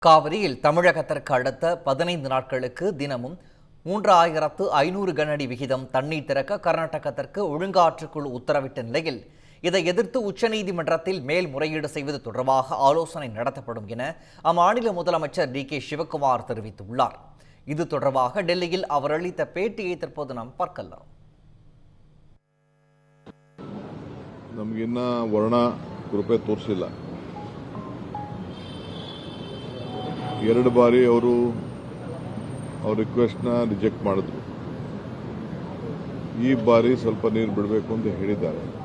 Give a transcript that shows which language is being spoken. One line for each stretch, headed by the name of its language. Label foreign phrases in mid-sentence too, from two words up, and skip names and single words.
Tamil: காவிரியில் தமிழகத்திற்கு அடுத்த 15 நாட்களுக்கு தினமும் 3500 கனஅடி விகிதம் தண்ணீர் திறக்க கர்நாடகத்திற்கு ஒழுங்காற்றுக்குழு உத்தரவிட்ட நிலையில் இதை எதிர்த்து உச்சநீதிமன்றத்தில் மேல்முறையீடு செய்வது தொடர்பாக ஆலோசனை நடத்தப்படும் என அம்மாநில முதலமைச்சர் டி.கே. சிவக்குமார் தெரிவித்துள்ளார். இது தொடர்பாக டெல்லியில் அவர் அளித்த பேட்டியை தற்போது நாம் பார்க்கலாம்.
Kannada: ನಮಗಿನ್ನ ವರ್ಣ ಕೃಪೆ ತೋರಿಸಿಲ್ಲ. 2 ಬಾರಿ ಅವರು ಅವ್ರ ರಿಕ್ವೆಸ್ಟ್ನ ರಿಜೆಕ್ಟ್ ಮಾಡಿದ್ರು. ಈ ಬಾರಿ ಸ್ವಲ್ಪ ನೀರು ಬಿಡಬೇಕು ಅಂತ ಹೇಳಿದ್ದಾರೆ.